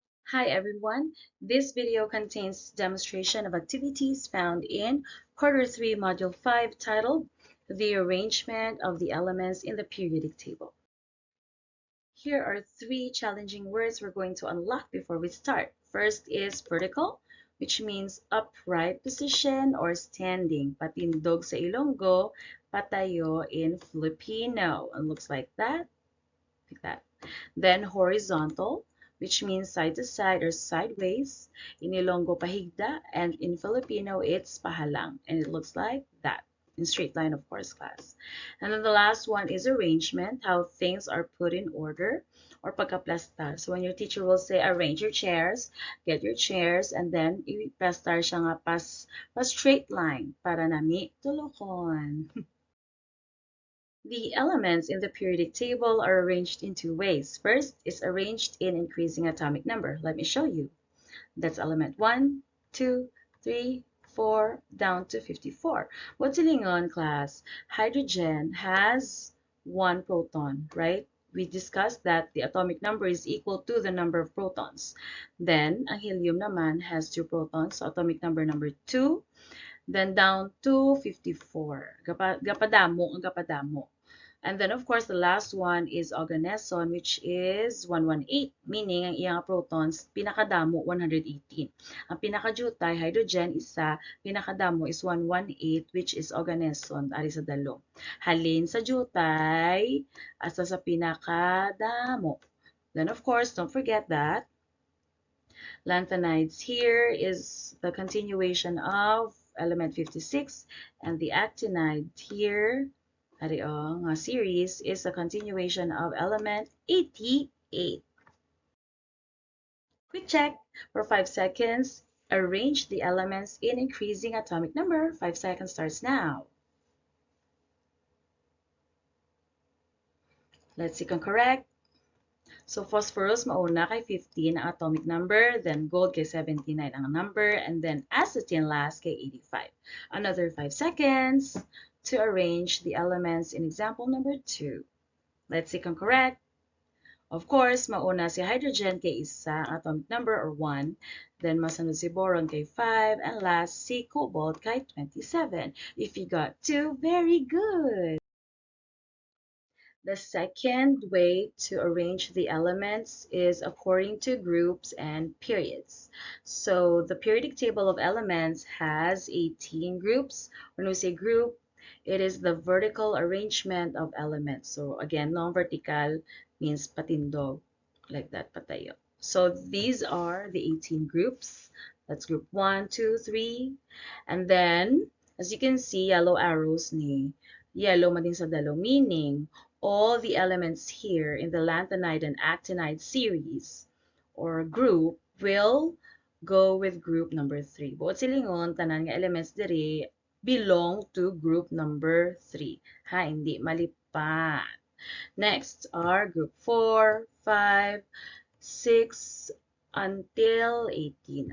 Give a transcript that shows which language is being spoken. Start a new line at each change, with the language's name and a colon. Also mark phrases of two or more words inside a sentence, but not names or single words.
English: Hi everyone, this video contains demonstration of activities found in Quarter 3 Module 5 titled The Arrangement of the Elements in the Periodic Table. Here are three challenging words we're going to unlock before we start. First is vertical, which means upright position or standing.
Hiligaynon: Patindog sa Ilonggo, patayo
English: in Filipino. And looks like that. Then horizontal, which means side to side or sideways. In Ilonggo, pahigda, and in Filipino, it's pahalang. And it looks like that. In straight line, of course, class. And then the last one is arrangement, how things are put in order, or pagkaplastar. So when your teacher will say, arrange your chairs, get your chairs, and then
Hiligaynon: iplastar siya nga pas straight line para nami tulokon.
English: The elements in the periodic table are arranged in two ways. First is arranged in increasing atomic number. Let me show you. That's element 1, 2, 3, 4, down to 54. What's Hiligaynon, class? Hydrogen has 1 proton, right? We discussed that the atomic number is equal to the number of protons. Then,
Hiligaynon: ang helium naman
English: has 2 protons, so atomic number 2. Then down to 54.
Hiligaynon: Gapadamo ang gapadamo.
English: And then, of course, the last one is oganeson, which is 118, meaning
Hiligaynon: ang iyang protons, pinakadamo,
English: 118.
Hiligaynon: Ang pinakajutay, hydrogen, isa, pinakadamo is 118,
English: which is
Hiligaynon: oganeson, ari sa dalo. Halin sa jutay, asa sa pinakadamo.
English: Then, of course, don't forget that lanthanides here is the continuation of element 56, and the actinide here, nga series, is a continuation of element 88. Quick check for 5 seconds. Arrange the elements in increasing atomic number. 5 seconds starts now. Let's see kung correct.
Hiligaynon: So phosphorus mauna kay 15 ang
English: atomic number,
Hiligaynon: then gold kay 79 ang number,
English: and then acetylene last
Hiligaynon: kay 85.
English: Another 5 seconds to arrange the elements in example number 2. Let's see kung correct. Of course,
Hiligaynon: mauna si hydrogen kay isa ang
English: atomic number or 1,
Hiligaynon: then masunod si boron kay 5, and last si cobalt kay 27.
English: If you got 2, very good! The second way to arrange the elements is according to groups and periods. So the periodic table of elements has 18 groups. When we say group, it is the vertical arrangement of elements. So again, non-vertical means patindog, like that, patayo. So these are the 18 groups. That's group 1, 2, 3. And then, as you can see, yellow arrows
Hiligaynon: ni yellow mading sa dalo,
English: meaning all the elements here in the lanthanide and actinide series or group will go with group number 3.
Hiligaynon: Buot silingon, tanan nga elements diri
English: belong to group number 3.
Hiligaynon: Ha, hindi malipat.
English: Next are group 4, 5, 6, until 18.